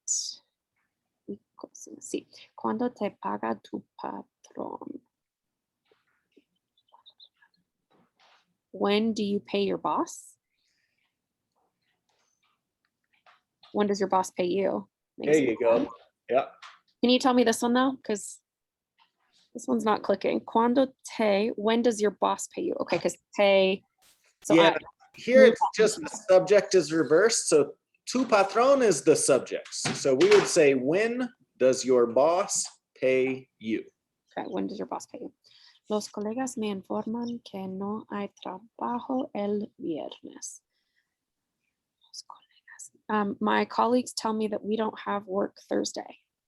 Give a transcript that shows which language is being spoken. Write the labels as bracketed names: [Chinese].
[Spanish] Sí. ¿Cuándo te paga tu patrón? [English] When do you pay your boss? When does your boss pay you? There you go. Yeah. Can you tell me this one though? Because this one's not clicking. When does your boss pay you? Okay, because pay. So yeah, here it's just the subject is reversed. So tu patrón is the subject. So we would say, when does your boss pay you? Okay, when does your boss pay you? [Spanish] Los colegas me informan que no hay trabajo el viernes. Los colegas. [English] My colleagues tell me that we don't have work Thursday.